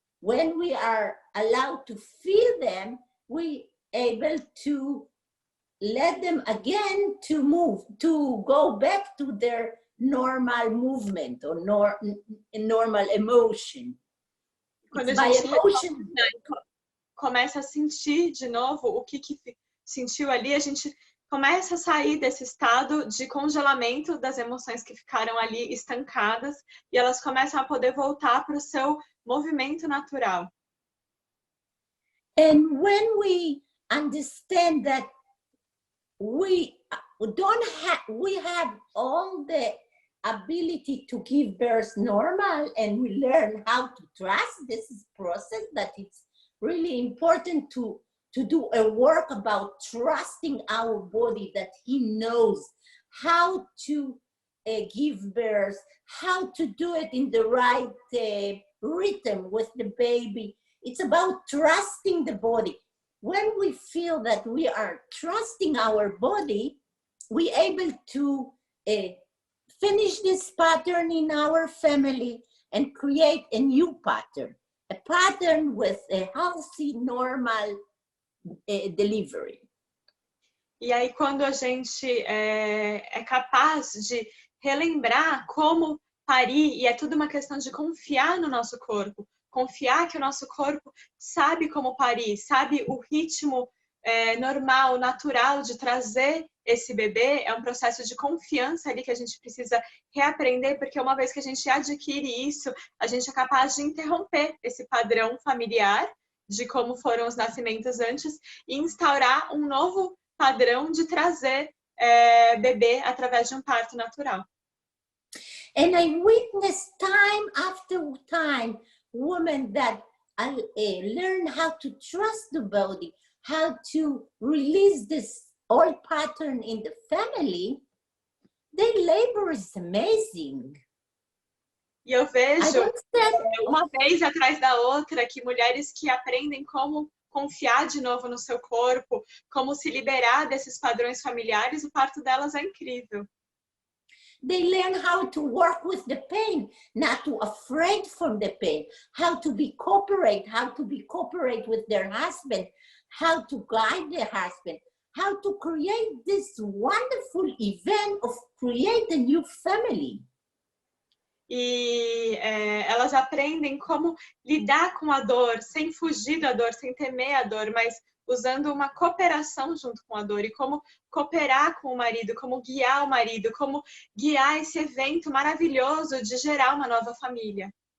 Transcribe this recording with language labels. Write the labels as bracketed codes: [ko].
[en] When we are allowed to feel them, we able to let them again to move, to go back to their normal movement or normal emotion. [pt] Quando a gente começa a sentir de novo o que sentiu ali, a gente começa a sair desse estado de congelamento das emoções que ficaram ali estancadas e elas começam a poder voltar para o seu movimento natural. [en] And when we understand that we have all the ability to give birth normal, and we learn how to trust this is process, that it's really important to do a work about trusting our body, that he knows how to give birth, how to do it in the right rhythm with the baby. It's about trusting the body. When we feel that we are trusting our body, we're able to finish this pattern in our family and create a new pattern, a pattern with a healthy, normal delivery. [pt] E aí, quando a gente é capaz de relembrar como parir, e é tudo uma questão de confiar no nosso corpo, confiar que o nosso corpo sabe como parir, sabe o ritmo normal, natural de trazer esse bebê, é um processo de confiança ali que a gente precisa reaprender, porque uma vez que a gente adquire isso, a gente é capaz de interromper esse padrão familiar de como foram os nascimentos antes e instaurar um novo padrão de trazer bebê através de um parto natural. [en] And I witnessed time after time women that learn how to trust the body, how to release this old pattern in the family. Their labor is amazing. [pt] E eu vejo uma vez atrás da outra que mulheres que aprendem como confiar de novo no seu corpo, como se liberar desses padrões familiares, o parto delas é incrível. [en] They learn how to work with the pain, not to afraid from the pain, how to be cooperate with their husband, how to guide their husband, how to create this wonderful event of create a new family. [pt] E elas aprendem como lidar com a dor, sem fugir da dor, sem temer a dor, mas usando uma cooperação junto com a dor, e como cooperar com o marido, como guiar o marido, como guiar esse evento maravilhoso de gerar uma nova família.